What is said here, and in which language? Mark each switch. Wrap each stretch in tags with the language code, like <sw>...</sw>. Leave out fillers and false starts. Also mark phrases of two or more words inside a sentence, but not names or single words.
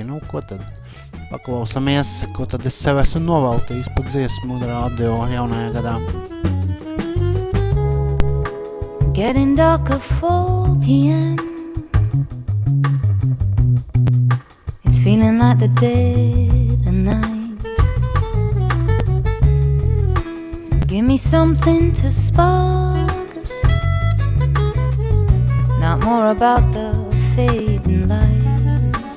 <lv>Nu, ko tad? Paklausamies, ko tad es sev esmu noveltījis pa dziesmu radio jaunajā gadā.</lv> <en>Getting darker 4 p.m. It's feeling like the dead of night. Give me something to spark us, not more about the fading light.</en>